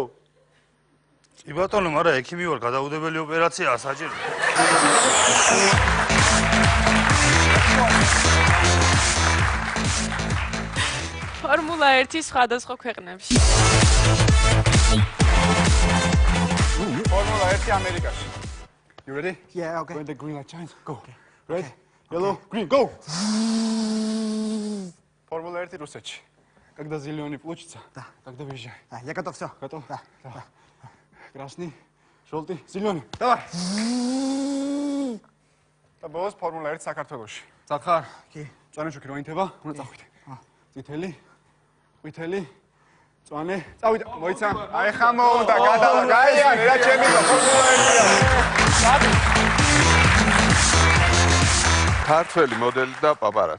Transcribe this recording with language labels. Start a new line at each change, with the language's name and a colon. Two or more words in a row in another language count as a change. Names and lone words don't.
Georgian: კი ბატონო, მაგრამ ექიმი ვარ, გადაუდებელი ოპერაციაა საჭირო. ფორმულა 1 სხვადასხვა ქვეყნებში. Formula 1 ამერიკაში.
English: You ready? Yeah, okay. When the green light shines, go. Red, yellow, green, go. Formula 1 русский.
Russian: Когда зеленый получится, тогда выезжай. Я готов, все. Готов? Да. Красный, желтый, зеленый. Давай.
Georgian: და ბოლოს ფორმულა 1 საქართველოში. წახარ? კი. წვანე შუქი რო ინთება, უნდა წახვიდე. წითელი, ყვითელი, წვანე, წავიდე. მოიცა. აი ხა მოუნდა, გაიარე რა ჩემი ფორმულა 1-ია. ქართველი მოდელი და პაპარაცი.